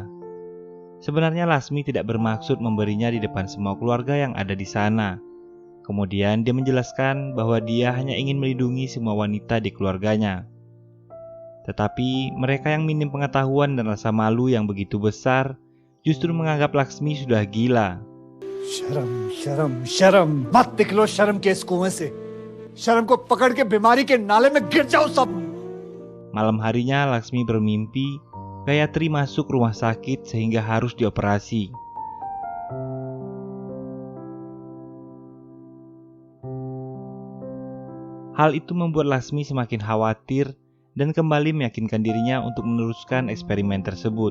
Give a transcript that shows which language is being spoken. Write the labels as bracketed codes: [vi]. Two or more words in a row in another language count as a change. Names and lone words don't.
[id] Sebenarnya Laksmi tidak bermaksud memberinya di depan semua keluarga yang ada di sana. Kemudian dia menjelaskan bahwa dia hanya ingin melindungi semua wanita di keluarganya. Tetapi mereka yang minim pengetahuan dan rasa malu yang begitu besar justru menganggap Laksmi sudah gila. [hi] शर्म शर्म शर्म मत निकलो शर्म के इस कुएं से शर्म को पकड़ के बीमारी के नाले में गिर जाओ सब. [id] Malam harinya Laksmi bermimpi Gayatri masuk rumah sakit sehingga harus dioperasi. Hal itu membuat Laksmi semakin khawatir dan kembali meyakinkan dirinya untuk meneruskan eksperimen tersebut.